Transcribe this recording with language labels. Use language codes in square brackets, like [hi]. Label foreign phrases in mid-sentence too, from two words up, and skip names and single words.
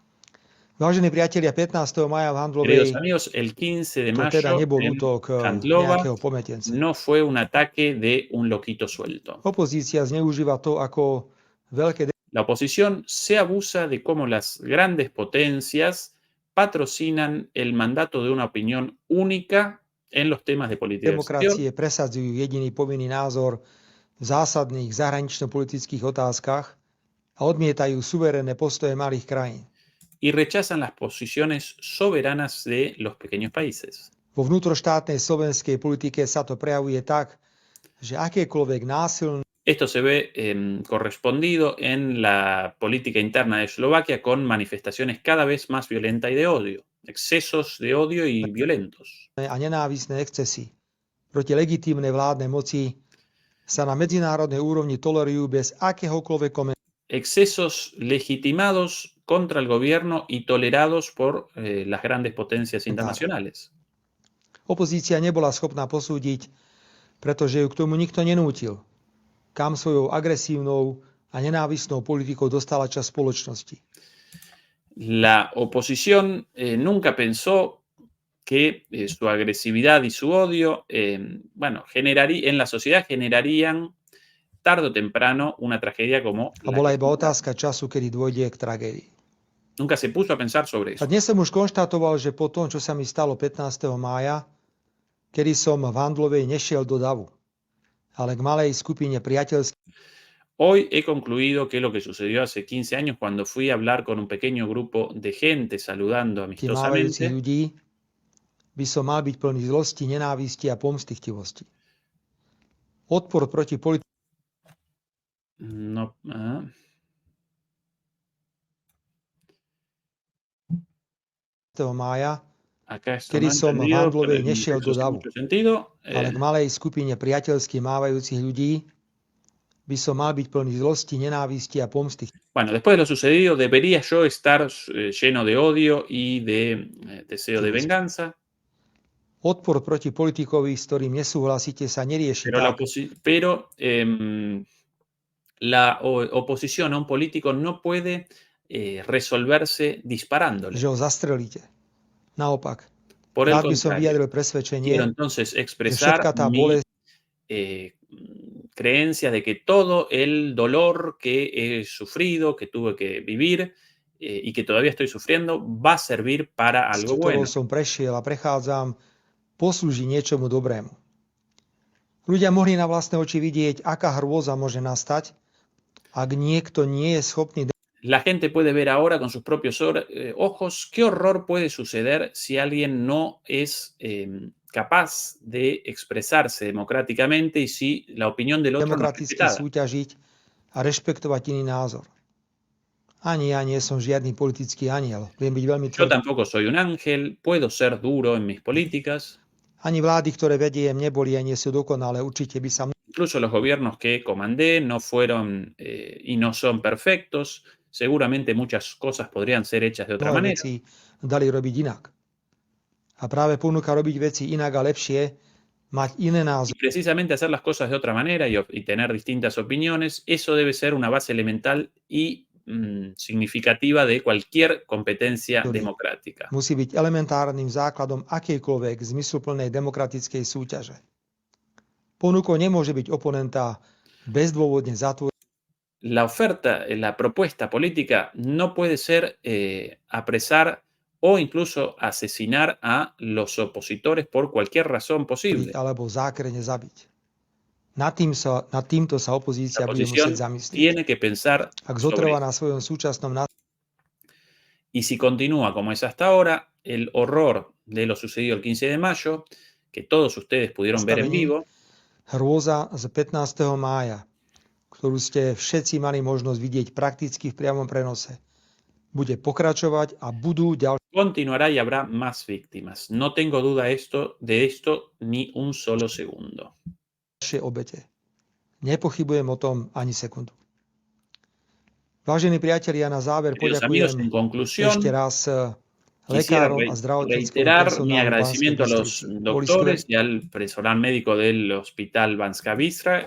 [sk] Vážení priatelia, 15. maja v Handlovej [es] Queridos amigos, el 15 de [sk] to teda [es] mayo [sk] nebol [es] en [sk] útok Handlova nejakého pometence. [es] no fue un ataque de un loquito suelto. [sk] Opozícia zneužíva to, ako veľké [es] La oposición se abusa de cómo las grandes potencias patrocinan el mandato de una opinión única en los temas de política exterior [sk] demokracie presadzujú jediný povinný názor v zásadných zahranično-politických otázkach a odmietajú suverénne postoje malých krajín. [es] y rechazan las posiciones soberanas de los pequeños países. [sk] Vo vnútroštátnej slovenskej politike sa to prejavuje tak, že akékoľvek násilné [es] Esto se ve correspondido en la política interna de Eslovaquia con manifestaciones cada vez más violentas y de odio, excesos de odio y violentos. [sk] a nenávistné excesy proti legitímnej vládnej moci sa na medzinárodnej úrovni tolerujú bez akéhokoľvek komentára. [es] Excesos legitimados contra el gobierno y tolerados por las grandes potencias internacionales. [sk] Opozícia nebola schopná posúdiť, pretože ju k tomu nikto nenútil, kam svojou agresívnou a nenávistnou politikou dostala časť spoločnosti. [es] La oposición nunca pensó que su agresividad y su odio, en la sociedad generarían tarde o temprano una tragedia como [sk] A bola iba otázka času, kedy dôjde k tragédii. [es] Nunca se puso a pensar sobre [sk] A [es] eso. [sk] dnes som už konštatoval, že po tom, čo sa mi stalo 15. mája, kedy som v Handlovej nešiel do davu, ale k malej skupine priateľských [es] Hoy he concluido que lo que sucedió hace 15 años cuando fui a hablar con un pequeño grupo de gente saludando [sk] mávajúcich [es] amistosamente, [sk] ľudí by som mal byť plný zlosti, nenávisti a pomstychtivosti. Odpor proti politike [es] no, [sk] mája, [es] acá esto [sk] kedy [es] no he [sk] som v [es] entendido, [sk] Handlovej [es] pero [sk] nešiel [es] eso [sk] do [es] hace [sk] davu, [es] mucho sentido. [sk] ale k malej skupine priateľsky mávajúcich ľudí by som mal byť plný zlosti, nenávisti a pomsty. [es] Bueno, después de lo sucedido, debería yo estar lleno de odio y de deseo de venganza, [sk] Odpor proti politikovi, s ktorým nesúhlasíte, sa nerieši [es] pero [sk] tak, [es] la oposición a un político no puede resolverse disparándole. [sk] že ho zastrelíte. Naopak, [es] Por el [sk] rád by som [es] contrario, [sk] vyjadril [es] quiero [sk] presvedčenie, [es] entonces [sk] že [es] expresar [sk] všetka tá [es] mi [sk] bolesť [es] creencia de que todo el dolor que he sufrido, que tuve que vivir y que todavía estoy sufriendo, va a servir para [sk] s [es] algo [sk] ktorou [es] bueno. [sk] som prešiel a prechádzam, poslúži niečomu dobrému. Ľudia mohli na vlastné oči vidieť, aká hrôza môže nastať, Ak niekto nie je schopný [es] La gente puede ver ahora con sus propios ojos qué horror puede suceder si alguien no es capaz de expresarse democráticamente y si la opinión del otro no es [sk] demokraticky [es] respetada. [sk] súťažiť a rešpektovať iný názor. Ani ja nie som žiadny politický aniel. Viem byť veľmi [es] Yo [sk] tvrdý. [es] tampoco soy un ángel, puedo ser duro en mis políticas. [sk] Ani vlády, ktoré vediem, neboli a nie sú dokonalé. Určite by sa [es] Incluso los gobiernos que comandé no fueron y no son perfectos. Seguramente muchas cosas podrían ser hechas de otra [sk] mnohé [es] manera. [sk] veci dali robiť inak. A práve ponuka robiť veci inak a lepšie, mať iné [es] Y [sk] názory, [es] precisamente hacer las cosas de otra manera y tener distintas opiniones, eso debe ser una base elemental y significativa de cualquier competencia democrática. [sk] musí byť elementárnym základom akejkoľvek zmysluplnej demokratickej súťaže. Ponukou nemôže byť oponenta bezdôvodne zatvoriť [es] La oferta, la propuesta política no puede ser apresar o incluso asesinar a los opositores por cualquier razón posible. [sk] alebo zákrene zabiť. Nad týmto sa opozícia [es] La [sk] bude [es] oposición [sk] musieť zamyslieť. [es] tiene que pensar [sk] Ak [es] sobre [sk] zotrvá [es] esto. [sk] na svojom súčasnom [es] Y si continúa como es hasta ahora, el horror de lo sucedido el 15 de mayo, que todos ustedes pudieron ver en [sk] nastavení, [es] vivo, [sk] hrôza z 15. mája, ktorú ste všetci mali možnosť vidieť prakticky v priamom prenose, bude pokračovať a budú [es] continuará y habrá más víctimas. No tengo duda de esto ni un solo segundo. [sk] ďalšie obete. Nepochybujem o tom ani sekundu. Vážení priatelia, na záver [es] Queridos amigos, [sk] poďakujem [es] en conclusión, [sk] ešte raz [es] quisiera [sk] lekárom a zdravotníckom [es] reiterar mi [sk] personálu Banskej [es] agradecimiento a los [sk] Bystrici. [es] doctores y al personal médico del Hospital Banská Bystrica.